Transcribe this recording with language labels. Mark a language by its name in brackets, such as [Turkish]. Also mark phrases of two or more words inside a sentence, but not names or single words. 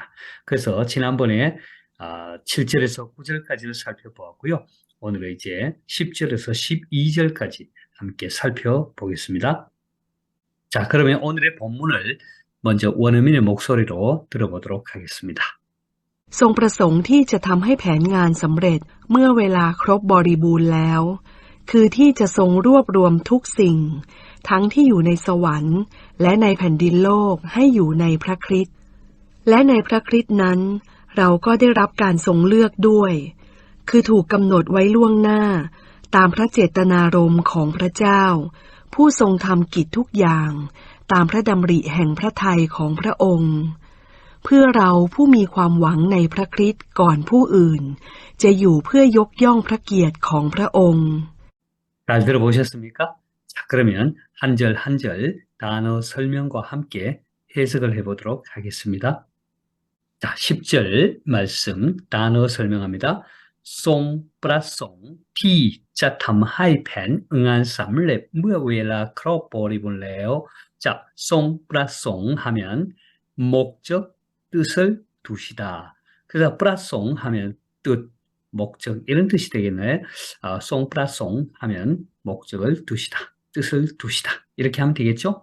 [Korean] 그래서 지난번에 7절에서 9절까지를 살펴보았고요. 오늘은 이제 10절에서 12절까지 함께 살펴보겠습니다. 자, 그러면 오늘의 본문을 먼저 원어민의 목소리로 들어보도록 하겠습니다. [Thai] ทรงประสงค์ที่จะทำให้แผนงานสำเร็จเมื่อเวลาครบบริบูรณ์แล้วคือที่จะทรงรวบรวมทุกสิ่ง ทั้งที่อยู่ในสวรรค์และในแผ่นดินโลกให้อยู่ในพระคริสต์และในพระคริสต์นั้นเราก็ได้รับการทรงเลือกด้วยคือถูกกำหนดไว้ล่วงหน้าตามพระเจตนารมณ์ของพระเจ้าผู้ทรงทำกิจทุกอย่างตามพระดำริแห่งพระทัยของพระองค์เพื่อเราผู้มีความหวังในพระคริสต์ก่อนผู้อื่นจะอยู่เพื่อยกย่องพระเกียรติของพระองค์ [Korean] 잘 들어보셨습니까? 자, 그러면 한 절 한 절 단어 설명과 함께 해석을 해보도록 하겠습니다. 자, 10절 말씀 단어 설명합니다. 송 플러스 송 [Thai] ที่จะทำให้แผนงานสำเร็จเมื่อเวลาครบบริบูรณ์แล้ว [Korean] 자, 송 플러스 송 하면 목적, 뜻을 두시다. 그래서 플러스 송 하면 뜻, 목적 이런 뜻이 되겠네. 송 플러스 송 하면 목적을 두시다. 뜻을 두시다. 이렇게 하면 되겠죠?